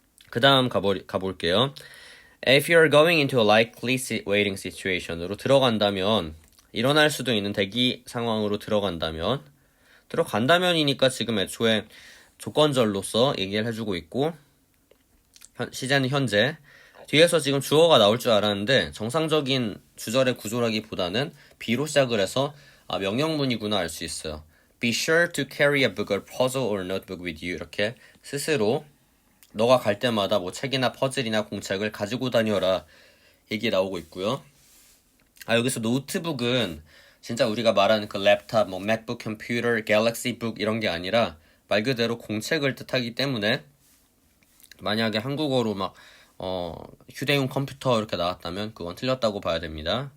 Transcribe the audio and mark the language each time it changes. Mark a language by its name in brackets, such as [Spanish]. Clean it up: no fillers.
[Korean] 그 다음 가볼게요. [English] If you're going into a likely waiting situation [Korean] 으로 들어간다면, 일어날 수도 있는 대기 상황으로 들어간다면이니까 지금 애초에 조건절로서 얘기를 해주고 있고, 시제는 현재, 뒤에서 지금 주어가 나올 줄 알았는데 정상적인 주절의 구조라기보다는 be로 시작을 해서 명령문이구나 알 수 있어요. [English] Be sure to carry a book or puzzle or notebook with you. [Korean] 이렇게 스스로 너가 갈 때마다 뭐 책이나 퍼즐이나 공책을 가지고 다녀라 얘기 나오고 있고요. 여기서 노트북은 진짜 우리가 말하는 그 랩탑, 뭐 맥북 컴퓨터, 갤럭시 북 이런 게 아니라 말 그대로 공책을 뜻하기 때문에 만약에 한국어로 막 휴대용 컴퓨터 이렇게 나왔다면 그건 틀렸다고 봐야 됩니다.